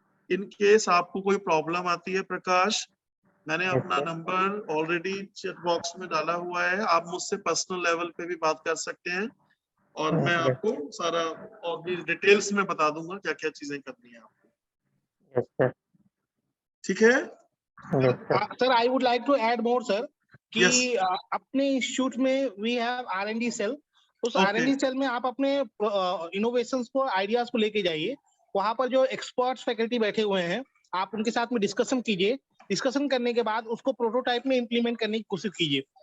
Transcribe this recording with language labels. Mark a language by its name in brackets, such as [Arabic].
[Hindi] In case आपको कोई problem आती है प्रकाश, मैंने अपना नंबर ऑलरेडी चैट बॉक्स में डाला हुआ है, आप मुझसे पर्सनल लेवल पे भी बात कर सकते हैं, और मैं आपको सारा और भी डिटेल्स में बता दूंगा क्या क्या चीजें करनी है आपको। [English] Yes, sir. [Hindi] ठीक है? [English] Yes, sir. Sir, I would like to add more, sir, कि Yes. [Hindi] अपने इंस्टीट्यूट में [English] we have [Hindi] R&D सेल, उस [English] Okay. [Hindi] R&D सेल में आप अपने इनोवेशंस को, आइडियाज को लेके जाइए। वहां पर जो एक्सपर्ट्स फैकल्टी बैठे हुए हैं, आप उनके साथ में डिस्कशन कीजिए। डिस्कशन करने के बाद उसको प्रोटोटाइप में इम्प्लीमेंट करने की कोशिश कीजिए।